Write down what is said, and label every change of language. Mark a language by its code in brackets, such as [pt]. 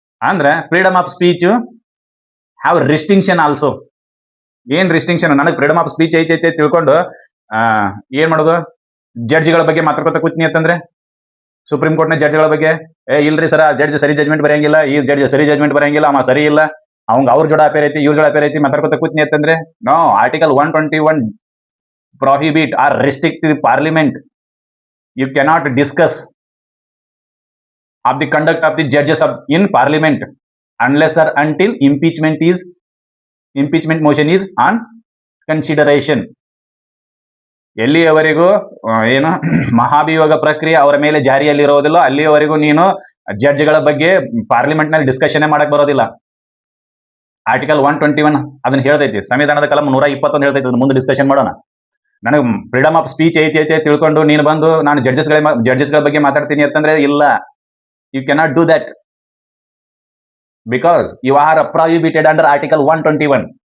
[kn] ಅಂದ್ರೆ [en] Freedom of speech have restriction also. [kn] ಏನ್ [en] Restriction? [kn] ನನಗೆ ಫ್ರೀಡಮ್ ಆಫ್ ಸ್ಪೀಚ್ ಐತೆ ತಿಳ್ಕೊಂಡು ಏನ್ ಮಾಡೋದು? ಜಡ್ಜ್ಗಳ ಬಗ್ಗೆ ಮಾತಾಡ್ಕೊತ ಕೂತ್ನಿ ಅಂತಂದ್ರೆ ಸುಪ್ರೀಂ ಕೋರ್ಟ್ನ ಜಡ್ಜ್ಗಳ ಬಗ್ಗೆ ಇಲ್ರಿ ಸರ್, ಜಡ್ಜ್ ಸರಿ ಜಜ್ಮೆಂಟ್ ಬರೆಯಂಗಿಲ್ಲ, ಈ ಜಡ್ಜ್ ಸರಿ ಜಜ್ಮೆಂಟ್ ಬರೆಯಂಗಿಲ್ಲ, ಅವ ಸರಿ ಇಲ್ಲ, ಅವಂಗ ಅವ್ರ ಜೋಡ ಅಪೇರ್ ಐತಿ, ಇವ್ರ ಜೋಡ ಅಪೇರ್ ಐತಿ ಮಾತಾಡ್ಕೊತ ಕೂತ್ನಿ ಅಂತಂದ್ರೆ no. [en] Article 121 prohibit or restrict the parliament. You cannot discuss of the conduct of the judges in parliament unless or until impeachment motion is on consideration. [kn] ಎಲ್ಲಿಯವರೆಗೂ ಏನು ಮಹಾಭಿಯೋಗ ಪ್ರಕ್ರಿಯೆ ಅವರ ಮೇಲೆ ಜಾರಿಯಲ್ಲಿರೋದಿಲ್ಲ ಅಲ್ಲಿಯವರೆಗೂ ನೀನು ಜಡ್ಜ್ಗಳ ಬಗ್ಗೆ ಪಾರ್ಲಿಮೆಂಟ್ ನಲ್ಲಿ ಡಿಸ್ಕಷನ್ ಮಾಡಕ್ ಬರೋದಿಲ್ಲ. ಆರ್ಟಿಕಲ್ 121 ಅದನ್ನ ಹೇಳ್ತೈತಿ. ಸಂವಿಧಾನದ ಕಲಂ 121 ಹೇಳ್ತೈತಿ. ಮುಂದೆ ಡಿಸ್ಕಷನ್ ಮಾಡೋಣ. ನನಗೆ ಫ್ರೀಡಮ್ ಆಫ್ ಸ್ಪೀಚ್ ಐತಿ ತಿಳ್ಕೊಂಡು ನೀನು ಬಂದು ನಾನು ಜಡ್ಜಸ್ಗಳ ಬಗ್ಗೆ ಮಾತಾಡ್ತೀನಿ ಅಂತಂದ್ರೆ ಇಲ್ಲ, [en] You cannot do that because you are prohibited under article 121.